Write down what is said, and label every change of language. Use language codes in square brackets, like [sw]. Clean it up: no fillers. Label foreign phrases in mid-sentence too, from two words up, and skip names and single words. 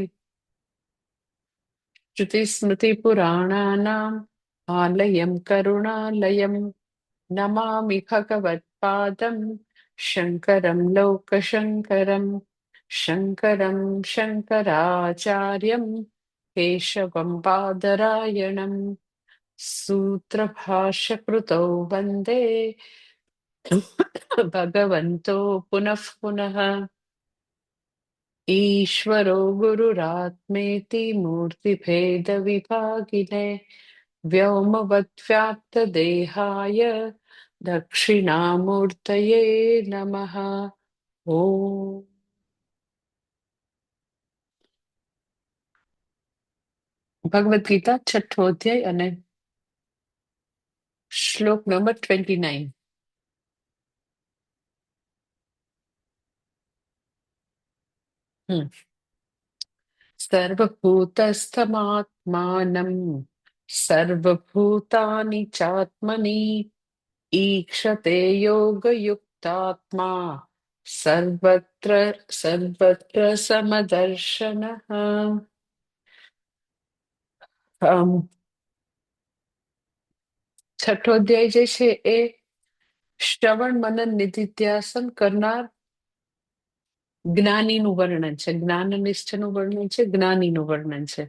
[sa] શ્રુતિસ્મૃતિપુરાણાનામ આલયં કરુણાલયં નમામિ ભગવત્પાદં શંકરં લોકશંકરં. શંકરં શંકરાચાર્યં કેશવં બાદરાયણં સૂત્રભાષ્યકૃતૌ વંદે ભગવન્તો પુનઃ પુનઃ. ईश्वरो गुरुरात्मेति मूर्तिभेदविभागिने व्योमवद्व्याप्तदेहाय दक्षिणामूर्तये नमः. ओम. [gu] ભગવદ ગીતા છઠ્ઠો અધ્યાય અને શ્લોક નંબર 29. [sa] સર્વભૂતસ્થમાત્માનમ સર્વભૂતાનિ ચાત્મનિ ईक्षते योगयुक्तात्मा सर्वत्र सर्वत्र समदर्शनः. [gu] છઠ્ઠો અધ્યાય જે છે એ શ્રવણ મનન નિધિધ્યાસન કરનાર જ્ઞાનીનું વર્ણન છે, જ્ઞાનનિષ્ઠનું વર્ણન છે, જ્ઞાનીનું વર્ણન છે.